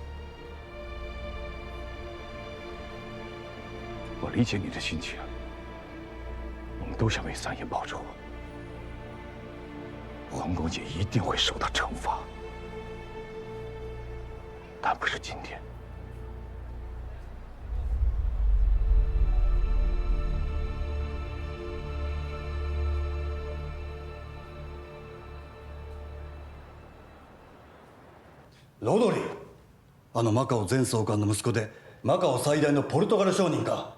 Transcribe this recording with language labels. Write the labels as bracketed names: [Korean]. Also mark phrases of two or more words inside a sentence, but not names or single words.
[Chinese] 我理解你的心情，我们都想为三爷报仇。黄公杰一定会受到惩罚。但不是今天。 [Japanese] ロドリー、あのマカオ前総監の息子でマカオ最大のポルトガル商人か。